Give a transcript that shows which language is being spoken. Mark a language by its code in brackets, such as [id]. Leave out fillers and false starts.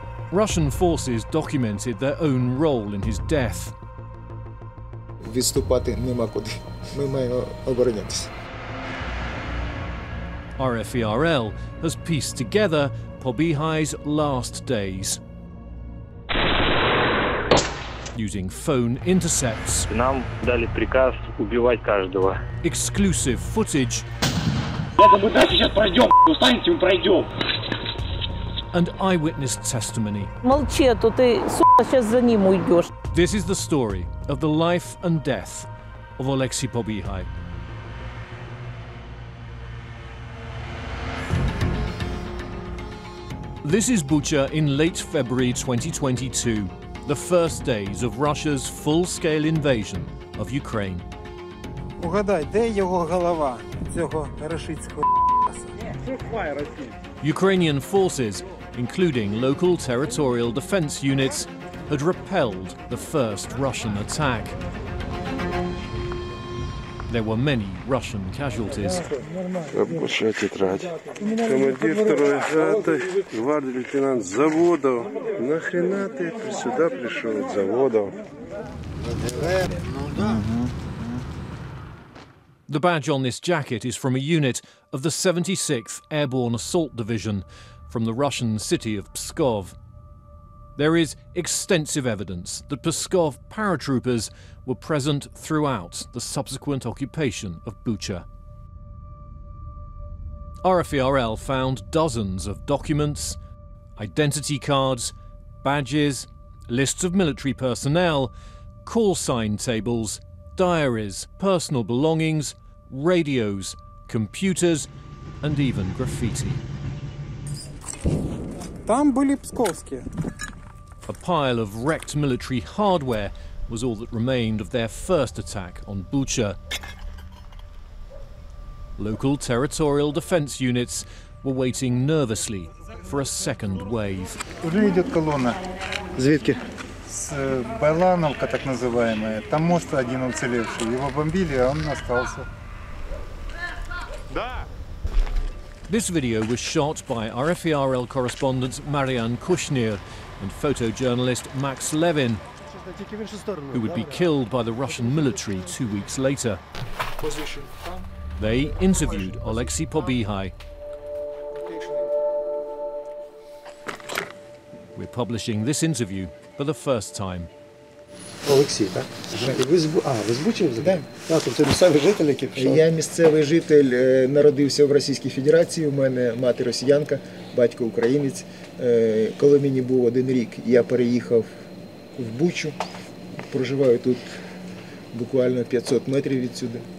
[en] Russian forces documented their own role in his death. [uk] Відступати нема куди. Ми маємо оборонятися. [en] RFERL has pieced together Побіхай's last days. Using phone intercepts, [ru] нам дали приказ убивать каждого. [en] Exclusive footage, [ru] Мы дальше сейчас пройдем, устанете, мы пройдем. [en] And eyewitness testimony. [ru] Молчи, а то ты, сука, сейчас за ним уйдешь. [en] This is the story of the life and death of Ալեքսեյ Պոբիհայի. This is Bucha in late February 2022, the first days of Russia's full-scale invasion of Ukraine. [uk] Угадай, де його голова, цього рашистського [en] Ukrainian forces, including local territorial defense units, had repelled the first Russian attack. There were many Russian casualties. [ru] Рабочая тетрадь. Командир второй роты, гвардии лейтенант Заводов. Нахрена ты сюда пришел, Заводов? [en] The badge on this jacket is from a unit of the 76th Airborne Assault Division from the Russian city of Pskov. There is extensive evidence that Pskov paratroopers were present throughout the subsequent occupation of Bucha. RFERL found dozens of documents, identity cards, badges, lists of military personnel, call sign tables, diaries, personal belongings, radios, computers, and even graffiti. [ru] Там были псковские. [en] A pile of wrecked military hardware was all that remained of their first attack on Bucha. Local territorial defense units were waiting nervously for a second wave. [ru] Уже идет колонна. [uk] Звідки? [ru] С Байлановка, так называемая. Там мост один уцелевший. Его бомбили, а он остался. [en] This video was shot by RFERL correspondent Marian Kushnir and photojournalist Max Levin, who would be killed by the Russian military 2 weeks later. They interviewed Ալեքսեյ Պոբիհայի. We're publishing this interview for the first time. [uk] Олексій, так? Ви з Бучі? Так. Тобто місцевий житель, який прийшов? Я місцевий житель, народився в Російській Федерації, у мене мати росіянка, батько українець. Коли мені був 1 рік, я переїхав в Бучу, проживаю тут буквально 500 метрів відсюди.